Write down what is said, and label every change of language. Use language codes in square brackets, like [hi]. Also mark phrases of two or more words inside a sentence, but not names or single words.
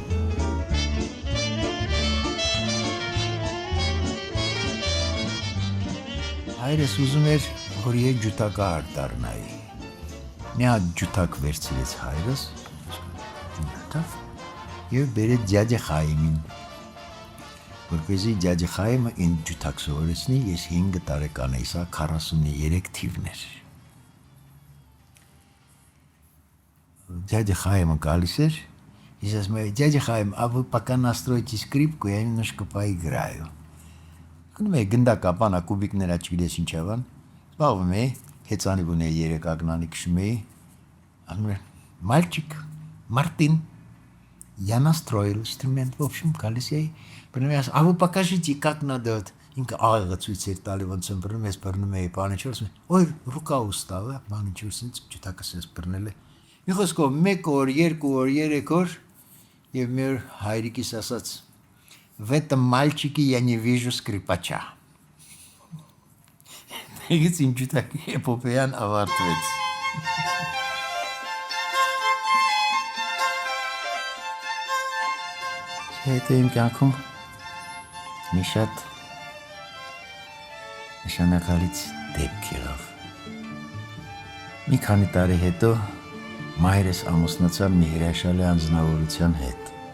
[hy] հայրս ուզում էր, որ եկ ջութակահար դառնայի։ Մի հատ ջութակ վերցրեց հայրս, և բերեց ձյաձե Խայիմին, որպեսզի ձյաձե Խայիմը ինձ ջութակ սովորեցնի, ես 5 տարեկան էի, սա 43 թիվն էր։ [ru] Дядя Хаим [hy] գալիս էր, ես ասում եմ, [ru] дядя Хаим, а вы пока настройте скрипку, я немножко поиграю։ [hy] Գնում էի գնդակա բանա կուբիկներ աչքիլես ինչա բան, զբաղվում էի, հեծանի բուն էի 3 ագնանի քշում էի, ասում եմ, [ru] мальчик, Мартин, я настроил инструмент, в общем, [hy] գալիս էի, բնում էի, [ru] а вы покажите, как надо, [hy] ինքը աղեղը ցույց էր տալի, ոնց եմ բռնում, ես բռնում էի, բանը չոր, ասում եմ, [ru] ой, рука устала, [hy] բանը չոր, սենց ջութակս ես բռնել է։ Մի խոսքով 1 օր, 2 օր, 3 օր, և մի օր հայրիկիս ասաց, [ru] в этом мальчике я не вижу скрипача։ [hy] Դեղից իմ ջութակի էպոպեան ավարտվեց։ Հետո իմ կյանքում մի շատ նշանակալից դեպք եղավ։ Մի քանի տարի հետո մայրս ամուսնացավ մի հրաշալի անձնավորության հետ,